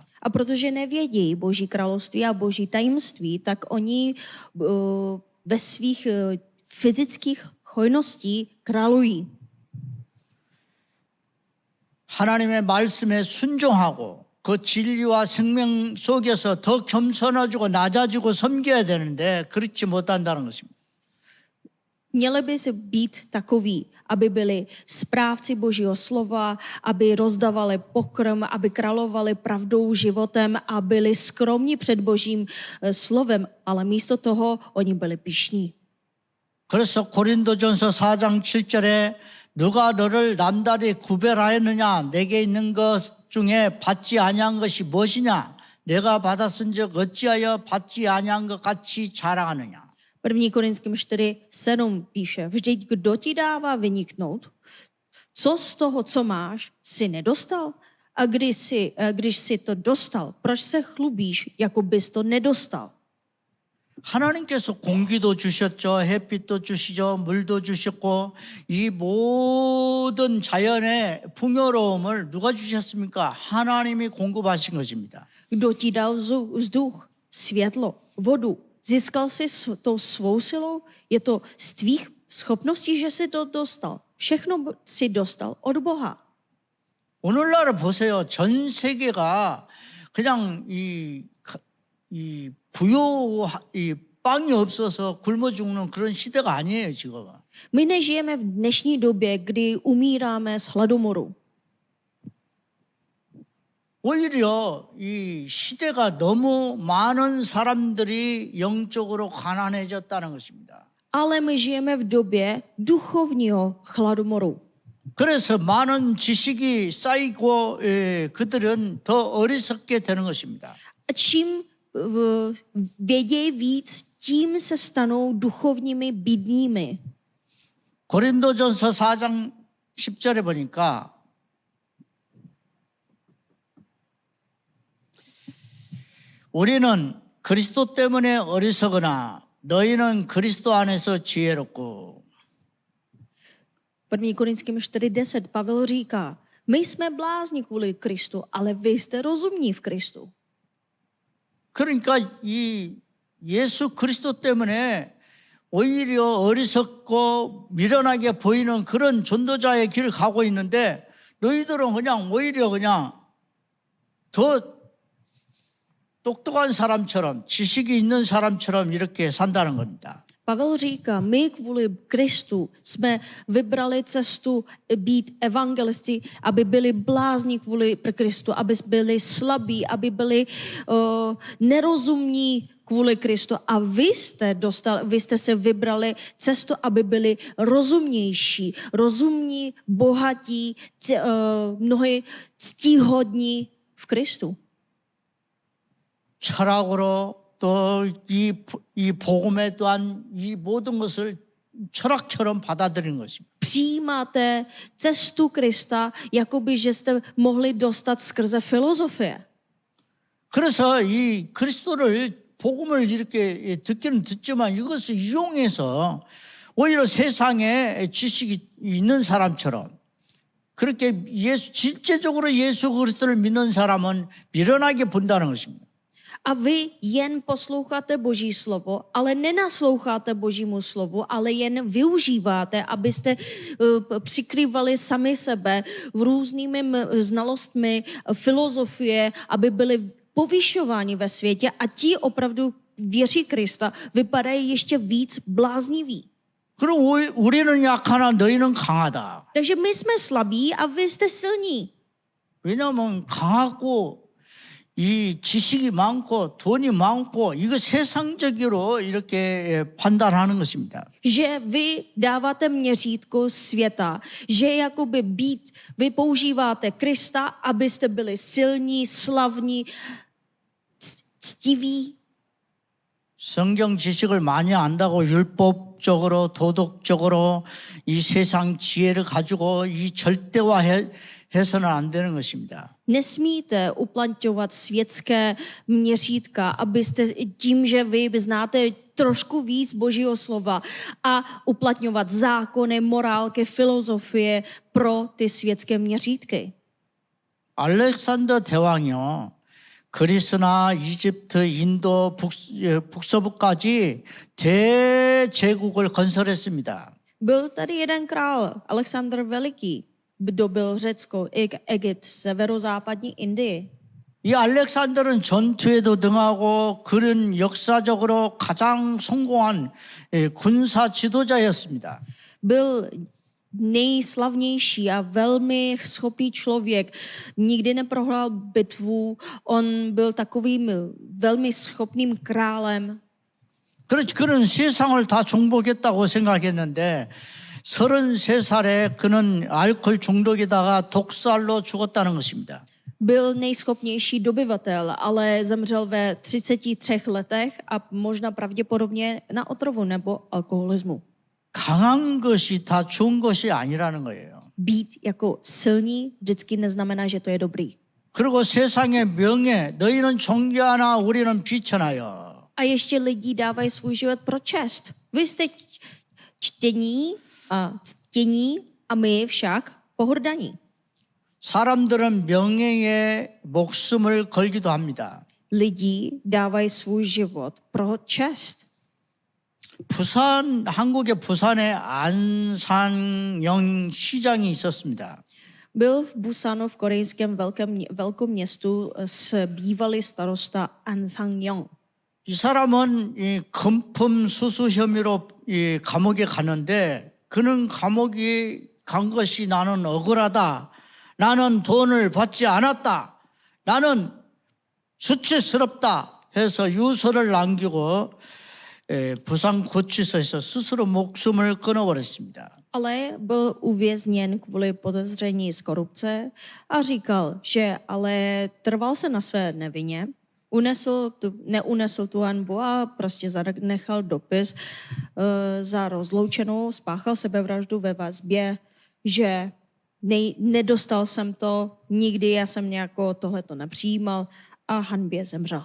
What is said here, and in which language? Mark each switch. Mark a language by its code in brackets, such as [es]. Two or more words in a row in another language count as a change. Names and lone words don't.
[cs] A protože nevědí boží království a boží tajemství, tak oni ve svých fyzických hojností králují. [ko] 하나님의 말씀에 순종하고 그 진리와 생명 속에서 더 겸손해지고 낮아지고 섬겨야 되는데 그렇지 못한다는 것입니다. [cs] Měli by se být takoví, aby byli správci božího slova, aby rozdávali pokrm, aby královali pravdou, životem a byli skromní před božím slovem, ale místo toho oni byli pyšní. [ko] 그래서 고린도전서 4장 7절에 누가 너를 남다리 구별하였느냐 내게 있는 것 중에 받지 아니한 것이 무엇이냐 내가 받았은즉 어찌하여 받지 아니한 것 같이 자랑하느냐. [cs] 1. Korinským 4:7 píše, vždyť kdo ti dává vyniknout? Co z toho, co máš, si nedostal? A když si to dostal, proč se chlubíš, jako bys to nedostal? [ko] 하나님께서 공기도 주셨죠. 햇빛도 주시죠. 물도 주셨고 이 모든 자연의 풍요로움을 누가 주셨습니까? 하나님이 공급하신 것입니다. [cs] Kdo ti dal vzduch, světlo, vodu? Získal jsi to svou silou? Je to z tvých schopností, že jsi to dostal. Všechno si dostal od Boha. [ko] 오늘날을 보세요. 전 세계가 그냥 이 빵이 없어서 굶어 죽는 그런 시대가 아니에요, 지금. [cs] My nežijeme v dnešní době, kdy umíráme z hladomoru. [ko] 오히려 이 시대가 너무 많은 사람들이 영적으로 가난해졌다는 것입니다. [cs] Ale my žijeme v době duchovního hladomoru. [ko] 그래서 많은 지식이 쌓이고 그들은 더 어리석게 되는 것입니다. [cs] A čím vědějí víc, tím se stanou duchovními bídními. [ko] 고린도전서 4장 10절에 보니까 우리는 그리스도 때문에 어리석으나 너희는 그리스도 안에서 지혜롭고. [cs] 1. Korinským 4:10 Pavel říká, my jsme blázni kvůli Kristu, ale vy jste rozumní v Kristu. [ko] 그러니까 이 예수 그리스도 때문에 오히려 어리석고 미련하게 보이는 그런 전도자의 길을 가고 있는데 너희들은 그냥 오히려 그냥 더 똑똑한 사람처럼 지식이 있는 사람처럼 이렇게 산다는 겁니다. [cs] Pavel říká, my kvůli Kristu jsme vybrali cestu být evangelisty, aby byli blázni kvůli Kristu, aby byli slabí, aby byli nerozumní kvůli Kristu. A vy jste se vybrali cestu, aby byli rozumnější, rozumní, bohatí, mnohdy ctihodní v Kristu. [ko] 철학으로 또 이 복음에 또한 이 모든 것을 철학처럼 받아들이는 것입니다. [cs] Přijímáte cestu Krista, jakoby, že jste mohli dostat skrze filozofie. [ko] 그래서 이 그리스도를 복음을 이렇게 듣기는 듣지만 이것을 이용해서 오히려 세상에 지식이 있는 사람처럼 그렇게 실제적으로 예수 그리스도를 믿는 사람은 미련하게 본다는 것입니다. [cs] A vy jen posloucháte Boží slovo, ale nenasloucháte Božímu slovu, ale jen využíváte, abyste přikrývali sami sebe v různými znalostmi, filozofie, aby byli povyšováni ve světě a ti opravdu věří Krista vypadají ještě víc blázniví. [ko] 그리고 우리는 약하나 너희는 강하다. [cs] Takže my jsme slabí a vy jste silní. [ko] 왜냐하면 강하고 이 지식이 많고 돈이 많고 이거 세상적으로 이렇게 판단하는 것입니다. [cs] Že vy dáváte měřítko světa, že jakoby vy používáte Krista, abyste byli silní, slavní, ctiví. [ko] 성경 지식을 많이 안다고 율법적으로 도덕적으로 이 세상 지혜를 가지고 이 절대화해서는 안 되는 것입니다. [cs] Nesmíte uplatňovat světské měřítka, abyste tím, že vy znáte trošku víc Božího slova a uplatňovat zákony, morálky, filozofie pro ty světské měřítky. [ko] 알렉산더 대왕이요. 그리스나 이집트, 인도, 북서부까지 대제국을 건설했습니다. [cs] Byl tady jeden král, Alexandr Veliký, dobyl Řecko, Egypt, severozápadní Indii. [ko] 이 알렉산더는 전투에도 능하고 그는 역사적으로 가장 성공한 군사 지도자였습니다. [cs] Byl nejslavnější a velmi schopný člověk. Nikdy neprohrál bitvu. On byl takovým velmi schopným králem. [ko] 그렇지, 그는 세상을 다 정복했다고 생각했는데 33살에 그는 알코올 중독에다가 독살로 죽었다는 것입니다. [cs] Byl nejschopnější dobyvatel, ale zemřel ve 33 letech a možná pravděpodobně na otrovu nebo alkoholismu. [ko] 강한 것이 다 좋은 것이 아니라는 거예요. [cs] Být jako silný vždycky neznamená, že to je dobrý. [ko] 그리고 세상의 명예, 너희는 존귀하나 우리는 비천하여. [cs] A ještě lidi dávají svůj život pro čest. Vy jste ctění a my však pohrdaní. [ko] 사람들은 명예에 목숨을 걸기도 합니다. [cs] Lidi dávají svůj život pro čest. [ko] 한국의 부산에 안산영 시장이 있었습니다. [cs] Byl v Busanu v korejském velkém městu bývalý starosta An Sang-yong. [ko] 이 사람은 이 금품 수수 혐의로 이 감옥에 가는데 그는 감옥에 간 것이 나는 억울하다. 나는 돈을 받지 않았다. 나는 수치스럽다 해서 유서를 남기고 부산 구치소에서 스스로 목숨을 끊어버렸습니다. [cs] Ale byl uvězněn kvůli podezření z korupce a říkal, že ale trval se na své nevině, neunesl tu hanbu a prostě zanechal dopis za rozloučenou, spáchal sebevraždu ve vazbě, že nedostal jsem to, nikdy já jsem nějako tohleto nepřijímal a hanbě zemřel.